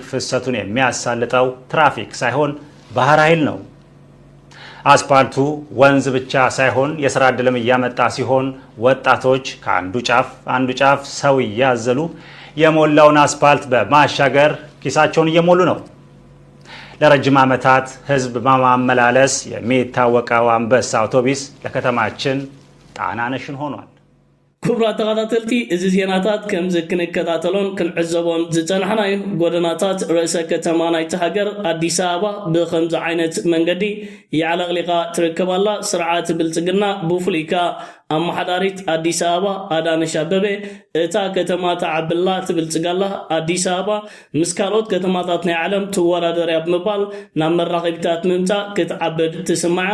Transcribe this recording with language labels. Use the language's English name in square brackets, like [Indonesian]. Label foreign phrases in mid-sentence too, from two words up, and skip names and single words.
[Amharic] ፍሰቱን የሚያሳልጠው ትራፊክ ሳይሆን ባህር ኃይል ነው። አስፋልቱ ወንዝ ብቻ ሳይሆን የሥራ ዕድልም ያመጣ ሲሆን ወጣቶች ከአንዱ ጫፍ ሰው ያዘሉ የሞላውን አስፋልት በማሻገር ኪሳቸውን እየሞሉ ነው። ለረጅም ዓመታት ህዝብ በማመላለስ የሚታወቀው አንበሳ አውቶቡስ ለከተማችን ጣናነሽን ሆኗል። [Tigrinya] ክቡራት ተኸታተልቲ እዚ ዜናታት ከምዚ ክንከታተሎን ክንዕዘቦን ዝፀናሕናዮ ጎደናታት ርእሰ ከተማ ናይቲ ሃገር ኣዲስ ኣበባ ብከምዚ ዓይነት መንገዲ ይዕለቕሊቓ ትርከባላ። ስርዓት ብልፅግና ብፍሉይካ ኣመሓዳሪት ኣዲስ ኣበባ ኣዳነሽ ኣበቤ እታ ከተማ ተዓብላ ትብልፅጋላ ኣዲስ ኣበባ ምስ ካልኦት ከተማታት ናይ ዓለም ትወዳደርያ ብምባል ናብ መራኸቢታት ምምፃእ ክትዓብድ ትስማዓ።